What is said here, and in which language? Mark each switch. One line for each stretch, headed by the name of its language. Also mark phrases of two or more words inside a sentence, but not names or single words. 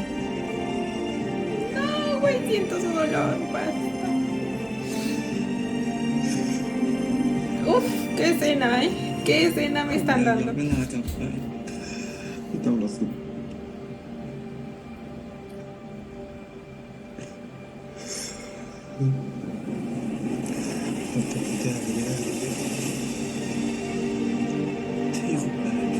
Spanish: No, güey, siento su dolor. Basta. Uf, qué escena, ¿eh? ¿Qué escena me están
Thai: เว
Spanish: dando?
Thai: ลากลับไปไม่ต้องรอคุณผมจะพิจารณาไม่ได้ที่คุณได้